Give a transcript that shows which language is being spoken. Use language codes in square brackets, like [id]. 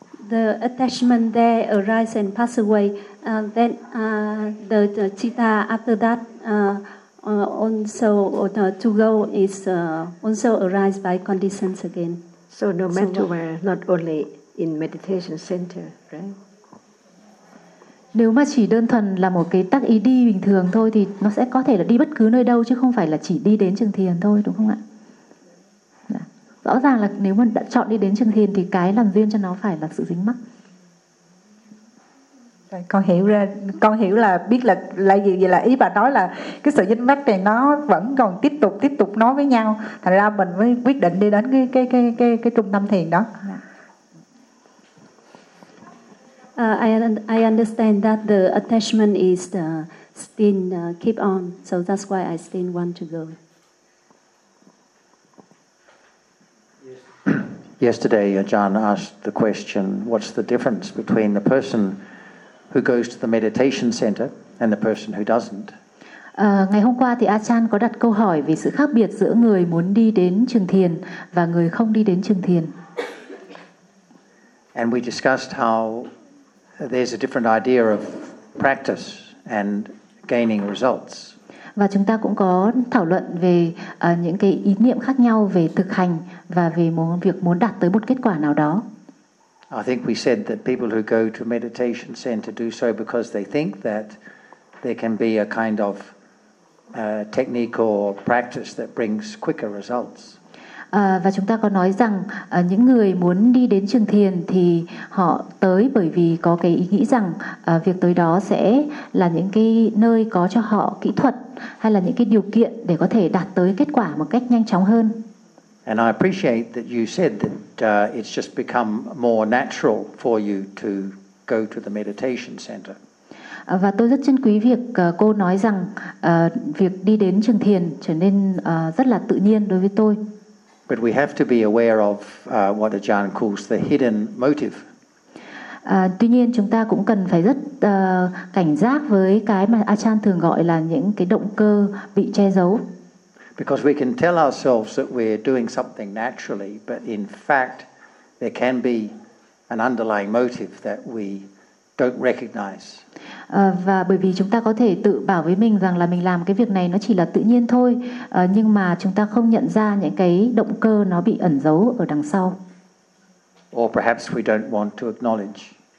[en] The attachment there arise and pass away. Then the citta after that also to go is also arise by conditions again. So no matter where, not only in meditation center, right? [vi] Nếu mà chỉ đơn thuần là một cái tác ý đi bình thường thôi thì nó sẽ có thể là đi bất cứ nơi đâu chứ không phải là chỉ đi đến trường thiền thôi, đúng không ạ? Rõ ràng là nếu mình đã chọn đi đến trường thiền thì cái làm duyên cho nó phải là sự dính mắc. Con hiểu là biết là gì vậy, là ý bà nói là cái sự dính mắc này nó vẫn còn tiếp tục nói với nhau, thành ra mình mới quyết định đi đến cái trung tâm thiền đó. [en] I understand that the attachment is still keep on, so that's why I still want to go. Yesterday, John asked the question, what's the difference between the person who goes to the meditation center and the person who doesn't? [vi] Ngày hôm qua thì Achan có đặt câu hỏi về sự khác biệt giữa người muốn đi đến trường thiền và người không đi đến trường thiền. [en] And we discussed how there's a different idea of practice and gaining results. [vi] Và chúng ta cũng có thảo luận về những cái ý niệm khác nhau về thực hành và về việc muốn đạt tới một kết quả nào đó. [en] I think we said that people who go to a meditation center do so because they think that there can be a kind of technique or practice that brings quicker results. [vi] Và chúng ta có nói rằng những người muốn đi đến trường thiền thì họ tới bởi vì có cái ý nghĩ rằng việc tới đó sẽ là những cái nơi có cho họ kỹ thuật hay là những cái điều kiện để có thể đạt tới kết quả một cách nhanh chóng hơn. [en] And I appreciate that you said that it's just become more natural for you to go to the meditation center. [vi] Và tôi rất trân quý việc cô nói rằng việc đi đến trường thiền trở nên rất là tự nhiên đối với tôi. [en] But we have to be aware of what Ajahn calls the hidden motive. [vi] Tuy nhiên chúng ta cũng cần phải rất cảnh giác với cái mà Ajahn thường gọi là những cái động cơ bị che giấu. [en] Because we can tell ourselves that we're doing something naturally, but in fact there can be an underlying motive that we don't recognize. [vi] Và bởi vì chúng ta có thể tự bảo với mình rằng là mình làm cái việc này nó chỉ là tự nhiên thôi, nhưng mà chúng ta không nhận ra những cái động cơ nó bị ẩn giấu ở đằng sau. [en] Or perhaps we don't want to acknowledge.